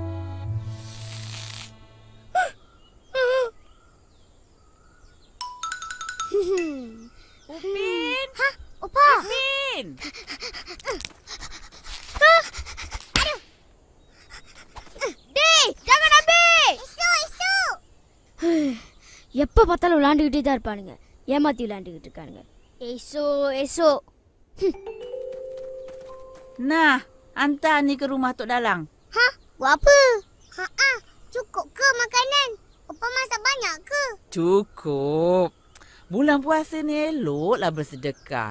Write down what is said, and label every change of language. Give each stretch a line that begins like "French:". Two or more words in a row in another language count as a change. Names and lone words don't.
Malay: Upin. Opa. Upin. Aduh. Dek, jangan ambil. Esok.
Tamil: எப்போ பார்த்தாலும் விளாண்டுக்கிட்டே தான் இருப்பானுங்க. ஏமாத்தி விளாண்டுக்கிட்டு இருக்கானுங்க.
Malay: Esok. Nah, hantar ni ke rumah Tok Dalang. Buat apa? Cukup ke makanan? Opa masak banyak ke? Cukup. Bulan puasa ni eloklah bersedekah.